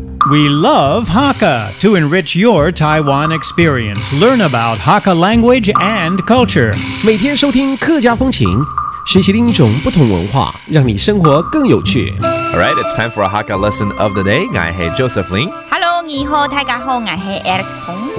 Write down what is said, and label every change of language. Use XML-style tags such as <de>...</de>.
<en>We love Hakka to enrich your Taiwan experience. Learn about Hakka language and culture.</en> <zh>每天收听客家风情，学习另一种不同文化，让你生活更有趣。</zh> <en>All right, it's time for a Hakka lesson of the day.</en> <zh>我係</zh> <en>Joseph Lin。Hello，</en> <zh>你好，大家好，我係 Alex 彭。</zh>